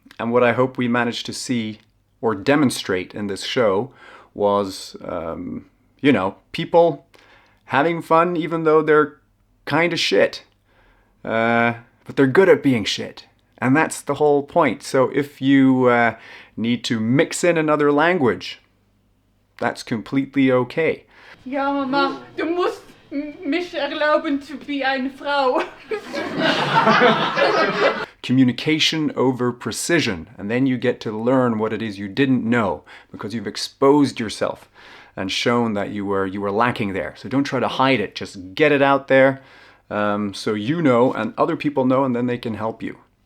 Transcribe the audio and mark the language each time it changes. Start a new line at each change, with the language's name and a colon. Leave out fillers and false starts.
English: And what I hope we managed to see or demonstrate in this show was, you know, people having fun even though they're kind of shit. But they're good at being shit. And that's the whole point. So if you need to mix in another language, that's completely okay.
German: Ja, Mama, du musst mich erlauben
English: to be
German: eine Frau.
English: Communication over precision, and then you get to learn what it is you didn't know because you've exposed yourself and shown that you were lacking there. So don't try to hide it, just get it out there so you know and other people know, and then they can help you.